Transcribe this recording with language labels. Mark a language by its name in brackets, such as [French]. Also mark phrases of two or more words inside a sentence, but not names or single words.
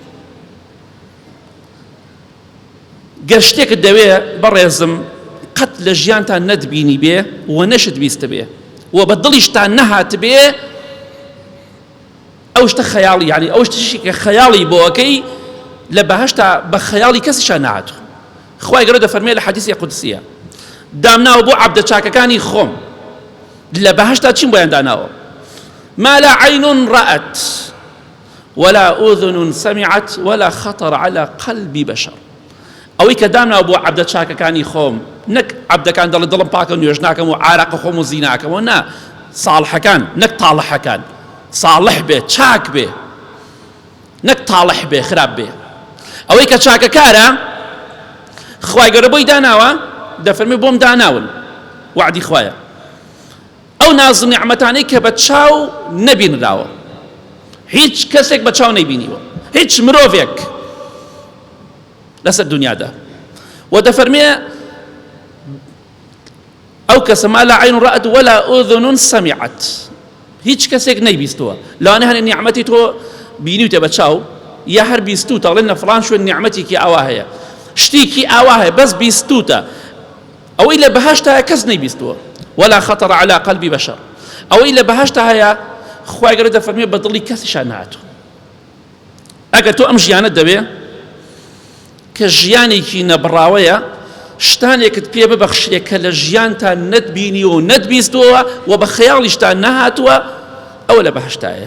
[Central Kurdish] گەر شتێکت دەوێ بەڕێزم قەت لە ژیانتان نەتبینی بێ و نەشت بیستە بێ و بە دڵیشتان نەهات بێ ئەو شتە خەیاڵی یعنی ئەو شتێکی کە خەیاڵی بۆەکەی لە بەهەشتا بە خەیاڵی کەسیشان نەهاتوو خوای گەورە دەفەرمێ لە حەدیثی قودسیە دامناوە بۆ عەبدە چاکەکانی خۆم لە بەهەشتا چیم بۆیان داناوە [Arabic] ما لا عين رأت ولا أذن سمعت ولا خطر على قلب بشر [Central Kurdish] ئەوەی کە دامناوە بۆ عەبدە چاکەکانی خۆم نەک عەبدەکان دەڵێ دڵم پاکە و نوێژ ناکەم و عارەقە خۆم و زیناکەمەوە نا ساڵحەکان نەک تاڵحەکان صالح بێ چاک بێ نەک تاڵح بێ خراپ بێ ئەوەی کە چاکەکارە خوای گەورە بۆی داناوە دەفەرمێ بۆم داناون وعدی خوایە ئەو ناز و نیعمەتانەی کە بە چاو نەبینراوە، هیچ کەسێک بە چاو نەیبینیوە، هیچ مرۆڤێک لەسەر دنیادا. و دەفەرمێ ئەو کەسە [Arabic] ما لا عین ڕەئەت ولا ئوذن سەمیعەت، [Central Kurdish] هیچ کەسێک نەیبیستووە. لەوانەیە هەنێ نیعمەتی تۆ بینیوتە بە چاو، یا هەر بیستوتە ئەڵێن لە فڵان شوێن نیعمەتێکی ئاوا هەیە، شتێکی ئاوا هەیە بەس بیستوتە، ئەوەی لە بەهەشتا هەیە کەس نەیبیستووە. [Arabic] ولا خطر على قلب بشر، [Central Kurdish] ئەوەی لە بەهەشتا هەیە خوای گەورە دەفەرمێ بە دڵی کەسیشان نهاتووە. ئەگەر تۆ ئەم ژیانت دەبێ کە ژیانێکی نەبڕاوەیە، شتانێکت پێ ببەخشرێ کە لە ژیانتان نەتبینیوە و نەتبیستووە و بە خەیاڵیشتان نەهاتووە، ئەوە لە بەهەشتایە.